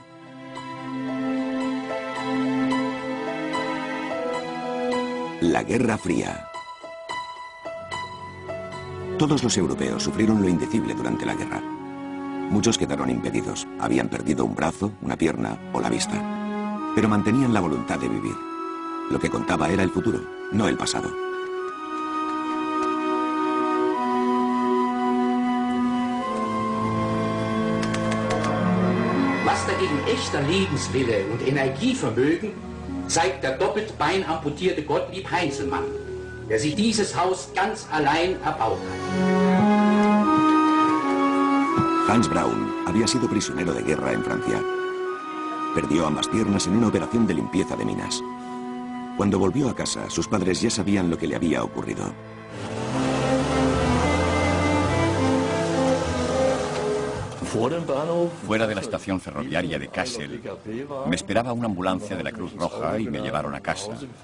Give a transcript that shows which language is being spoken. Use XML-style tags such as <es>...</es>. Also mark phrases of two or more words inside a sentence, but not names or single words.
<es>La Guerra Fría. Todos los europeos sufrieron lo indecible durante la guerra. Muchos quedaron impedidos, habían perdido un brazo, una pierna o la vista. Pero mantenían la voluntad de vivir. Lo que contaba era el futuro, no el pasado.</es> <de>Was dagegen echter Lebenswille und Energievermögen zeigt der doppelt beinamputierte Gottlieb Heinzelmann, der sich dieses Haus ganz allein erbaut hat.</de> <es>Hans Braun había sido prisionero de guerra en Francia. Perdió ambas piernas en una operación de limpieza de minas. Cuando volvió a casa, sus padres ya sabían lo que le había ocurrido. Fuera de la estación ferroviaria de Kassel, me esperaba una ambulancia de la Cruz Roja y me llevaron a casa.</es>